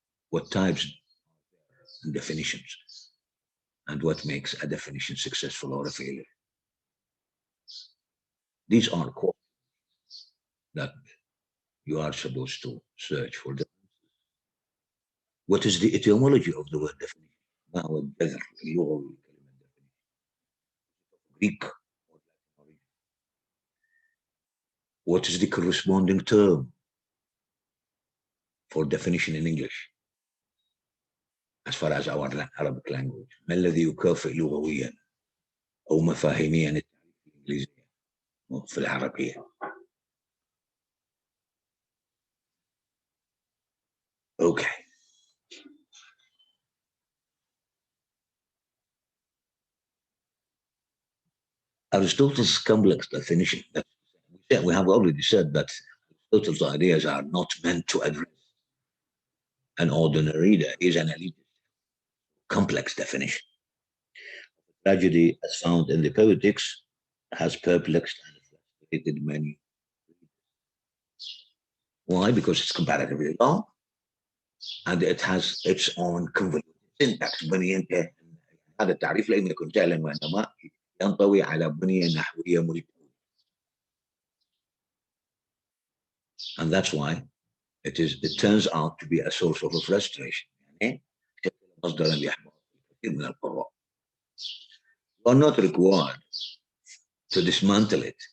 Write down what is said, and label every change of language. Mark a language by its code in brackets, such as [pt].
[en] What types and definitions? And what makes a definition successful or a failure? These are questions that you are supposed to search for. What is the etymology of the word definition? [ar] ما هو الجذر اللغوي لكلمة definition? [en] Greek or Latin origin? What is the corresponding term for definition in English as far as our Arabic language? [ar] ما الذي يكافئ لغويا أو مفاهيميا التعريف الإنجليزية في العربية؟ Okay. [en] Aristotle's complex definition, we have already said that Aristotle's ideas are not meant to address an ordinary reader. Is an elite complex definition. Tragedy, as found in the Poetics, has perplexed and frustrated many. Why? Because it's comparatively long and it has its own convoluted syntax. [ar] هذا التعريف لم يكن جهلا وإنما ينطوي على بنية نحوية ملتوية. [en] And that's why it turns out to be a source of frustration. [ar] يعني مصدرا لإحباط الكثير من القراء. [en] You are not required to dismantle it.